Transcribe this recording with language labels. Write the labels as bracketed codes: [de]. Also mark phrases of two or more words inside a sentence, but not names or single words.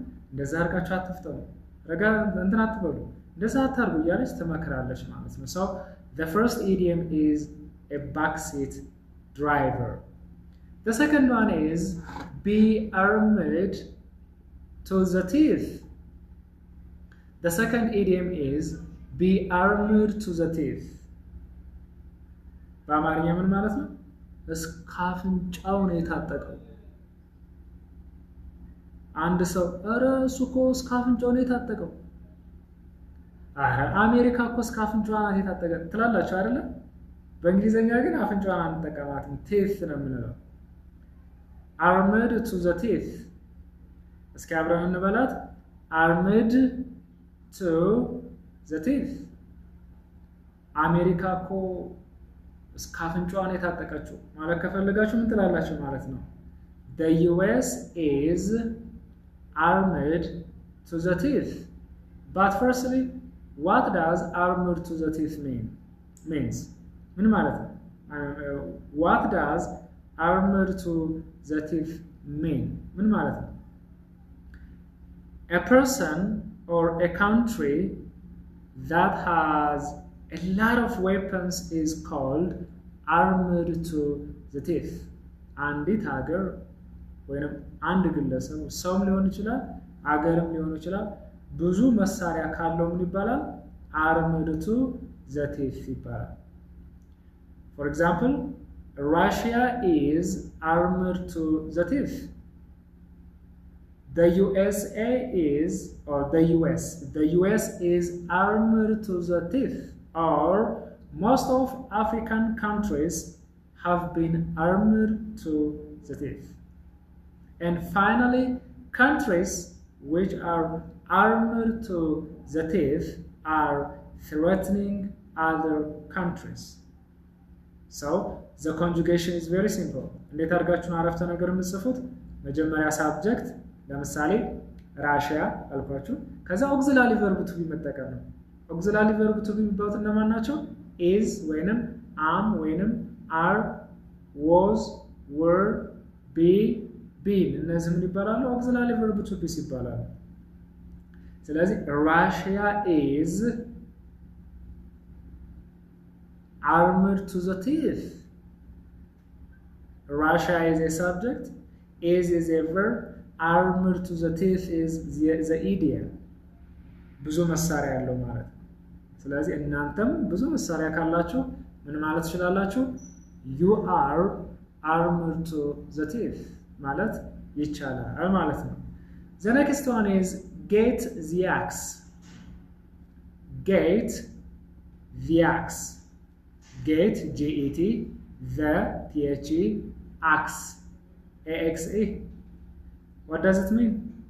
[am] እንደዛ አድርጋችሁ አትፍጠኑ፣ ረጋ እንትን አትበሉ፣ እንደዛ አታርጉ እያለች ትመክራለች ማለት ነው። [en] So the first idiom is a backseat driver. The second one is be armed to the teeth. The second idiom is be armed to the teeth. [am] በአማርኛ ምን ማለት ነው? እስከ አፍንጫው ነው የታጠቀው። አንድ ሰው ኧረ እሱ እኮ እስከ አፍንጫው ነው የታጠቀው፣ አሜሪካ እኮ እስከ አፍንጫዋ ናት የታጠቀ ትላላችሁ አይደለ? በእንግሊዘኛ ግን አፍንጫዋን አንጠቀማትም፣ teeth ነው የምንለው። [en] armed to the teeth። [am] እስኪ አብረን እንበላት። [en] armed to the teeth። [am] አሜሪካ እኮ እስከ አፍንጫዋ ነው የታጠቀችው ማለት ከፈለጋችሁ ምን ትላላችሁ ማለት ነው? [en] the US is armed to the teeth. But firstly, what does armored to the teeth means? What does armored to the teeth mean? A person or a country that has a lot of weapons is called armored to the teeth. [am] አንዲት ሀገር ወይንም አንድ ግለሰብ ሰውም ሊሆን ይችላል ሀገርም ሊሆን ይችላል ብዙ መሳሪያ ካለው ምን ይባላል [en] armored to the teeth [am] ይባላል [en] For example Russia is armored to the teeth The USA is the US is armored to the teeth or most of African countries have been armored to the teeth. And finally, countries which are armored to the teeth are threatening other countries. So, the conjugation is very simple. [am] እንዴት አድርጋችሁ አረፍተ ነገር የምትጽፉት መጀመሪያ subject ለምሳሌ ራሽያ አልኳችሁ ከዛ [en] auxiliary verb to be [am] መጠቀም ነው [en] auxiliary verb to be [am] የሚባሉት እነማን ናቸው is ወይንም am ወይንም [en] are was were be been [am] እነዚህ ምን ይባላሉ [en] auxiliary verb to be [am] ይባላሉ ስለዚህ Russia is [en] armored to the teeth Russia is a subject is a verb armored to the teeth is the idiom [am] ብዙ መሳሪያ ያለው ማለት ስለዚህ እናንተም ብዙ መሳሪያ ካላችሁ ምን ማለት ትችላላችሁ [en] you are armored to the teeth [am] ማለት ይቻላል ማለት ነው [en] the next one is get the axe get the axe get G-E-T the T-H-E axe A-X-E What does it mean?